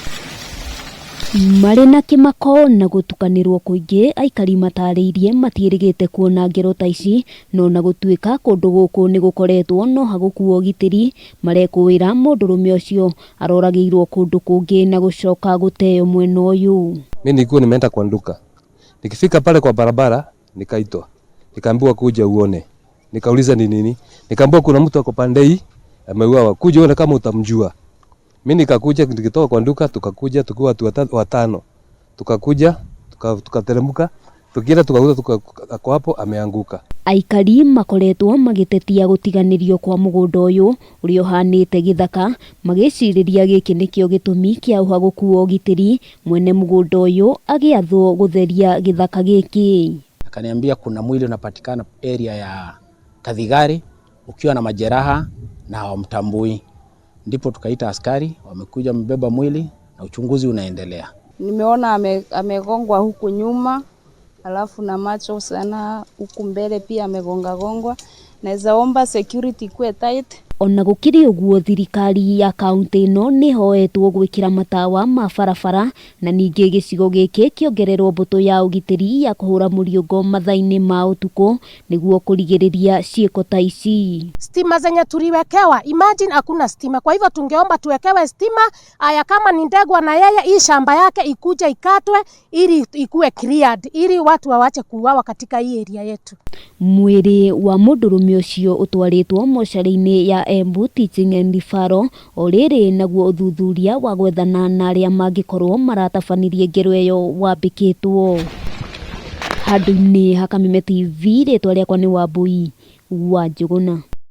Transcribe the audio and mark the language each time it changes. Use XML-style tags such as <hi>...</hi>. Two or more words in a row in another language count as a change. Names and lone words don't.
<ki>Marĩ na kĩmako na gũtukanĩrwo kũingĩ, aikari matarĩirie matiĩrĩgĩte kuona ngero ta ici, no na gũtuĩka kũndũ gũkũ nĩ gũkoretwo no hagũkuo ũgitĩri, marekũĩra mũndũrũme ũcio aroragĩirwo kũndũ kũngĩ na gũcoka gũteo mwena ũyũ.</ki> <sw>Mimi nilikuwa nimeenda kwa duka. Nikifika pale kwa barabara nikaitwa. Nikaambiwa kuja uone. Nikauliza ni nini? Nikaambiwa kuna mtu ako pande hii ameuawa. Kuja uone kama utamjua. Mimi nikakuja, nikitoka kwa duka tukakuja tukiwa watu watano. Tukakuja, tukateremka, tukienda tukakuta ako hapo ameanguka.</sw> <ki>Aikari makoretwo magĩtetia gũtiganĩrio kwa mũgũnda ũyũ ũrĩa ũhanĩte gĩthaka, magĩcirĩria gĩkĩ nĩkĩo gĩtũmi kĩa ũhagũku wa ũgitĩri, mwene mũgũnda ũyũ agĩathwo gũtheria gĩthaka gĩkĩ.</ki> <sw>Akaniambia kuna mwili unapatikana area ya Kathigari ukiwa na majeraha na hawamtambui. Ndipo tukaita askari, wamekuja wamebeba mwili na uchunguzi unaendelea. Nimeona amegongwa huku nyuma, alafu na macho sana huku mbele pia amegongwa. Naweza omba security kuwe tight.</sw> <ki>Ona gũkĩrĩ ũguo, thirikari ya kaunti ĩno nĩ hoetwo gwĩkĩra matawa ma barabara na ningĩ gĩcigo gĩkĩ kĩongererwo mbũtũ ya ũgitĩri ya kũhũra mũriũngo mathaa-inĩ ma ũtukũ nĩguo kũrigĩrĩria ciĩko ta ici.</ki> <sw>Stima zenye tuliwekewa, imagine hakuna stima. Kwa hivyo tungeomba tuwekewe stima. Aya, kama ni Ndegwa na yeye hii shamba yake ikuje ikatwe ili ikuwe cleared, ili watu wawache kuuawa katika hii area yetu.</sw> <ki>Mwĩrĩ wa mũndũrũme ũcio ũtwarĩtwo mocarĩ-inĩ ya Embu Teaching and Referral o rĩrĩ naguo ũthuthuria wa gwethana na arĩa mangĩkorwo maratabanirie ngero ĩyo wambĩkĩtwo. Handũ-inĩ ha Kameme TV, rĩtwa rĩakwa nĩ Wambui wa Njũgũna.</ki>